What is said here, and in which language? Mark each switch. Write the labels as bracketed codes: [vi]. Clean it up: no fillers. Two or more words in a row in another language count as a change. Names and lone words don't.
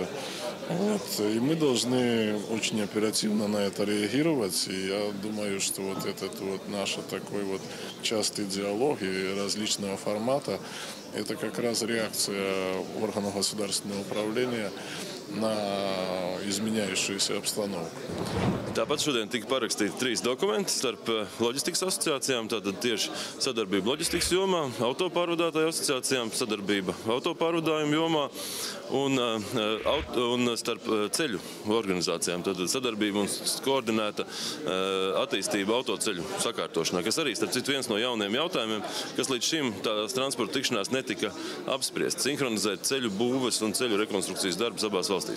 [ru] И мы должны очень оперативно на это реагировать. И я думаю, что вот этот вот наш такой вот частый диалог и различного формата – это как раз реакция органов государственного управления на [lv] izmainījušos apstākļus. Tāpat šodien tika parakstīti 3 dokumenti starp loģistikas asociācijām, tātad tieši sadarbība loģistikas jomā, autopārvadātāju asociācijām, sadarbība autopārvadājumu jomā un starp ceļu organizācijām, tātad sadarbība un koordinēta attīstība autoceļu sakārtošanā, kas arī, starp citu, viens no jauniem jautājumiem, kas līdz šim tās transporta tikšanās netika apspriest, sinhronizēt ceļu būves un ceļu rekonstrukcijas darbus abās valstīs.